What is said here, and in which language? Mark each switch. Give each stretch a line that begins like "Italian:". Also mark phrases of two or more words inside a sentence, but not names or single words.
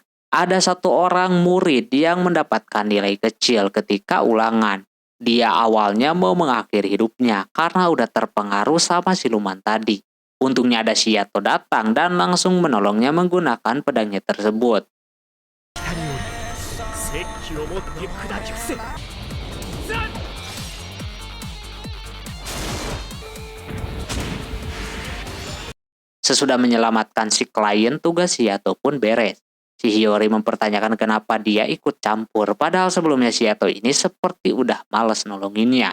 Indonesian: Ada satu orang murid yang mendapatkan nilai kecil ketika ulangan. Dia awalnya mau mengakhiri hidupnya karena udah terpengaruh sama siluman tadi. Untungnya ada Shiato datang dan langsung menolongnya menggunakan pedangnya tersebut.
Japanese: 石器を持って砕き伏せ。
Indonesian: Sesudah menyelamatkan si klien, tugas Shiato pun beres. Si Hiyori mempertanyakan kenapa dia ikut campur, padahal sebelumnya Shiato ini seperti udah males nolonginnya.